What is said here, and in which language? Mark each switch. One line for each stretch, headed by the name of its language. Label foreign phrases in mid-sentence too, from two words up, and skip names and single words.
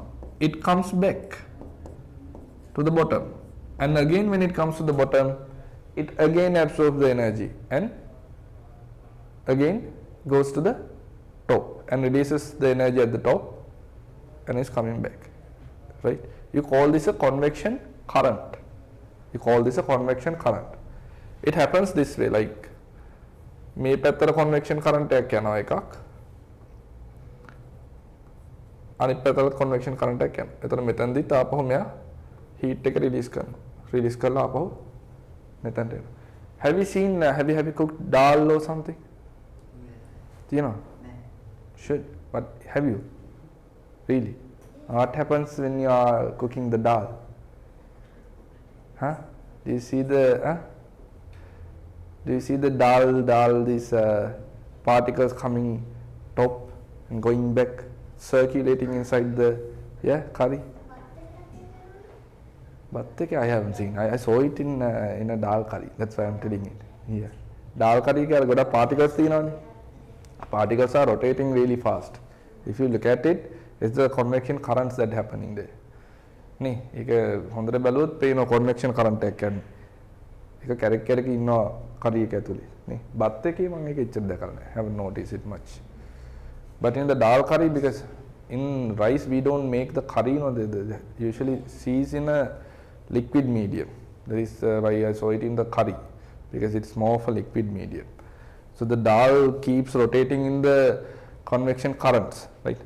English: It comes back to the bottom, and again when it comes to the bottom, it again absorbs the energy and again goes to the top and releases the energy at the top and is coming back, right? You call this a convection current. You call this a convection current. It happens this way, like
Sinhala: මේ පැත්තට
English: convection current
Sinhala: එකක් යනවා එකක්, අනිත් පැත්තට
English: convection current
Sinhala: එකක් යනවා. එතන මෙතනදී තාපහු මෙයා heat එක release කරනවා. Release කරලා ආපහු මෙතනට එනවා.
English: Have you seen have you cooked dal or something? Do you know? Should, but have you? Really? What happens when you are cooking the dal? Huh? Do you see the do you see the dal these particles coming top and going back, circulating inside the curry? But I haven't seen. I saw it in a dal curry. That's why I'm telling it here. Dal curry
Sinhala: එක ගොඩ particles තියෙනවානේ.
English: Particles are rotating really fast. If you look at it, it's the convection currents that happening there.
Sinhala: නේ ඒක හොඳට බැලුවොත් පේන
English: convection current
Sinhala: එකක් යන්නේ. ඒක කැරක් ඉන්නවා curry එක ඇතුලේ නේ. බත් එකේ මම ඒක එච්චර දැකලා නැහැ.
English: Haven't noticed it much. But in the dal curry, because in rice we don't make the curry, they usually sees in a liquid medium. That is why I saw it in the curry, because it's more of a liquid medium. So the dal keeps rotating in the convection currents, right?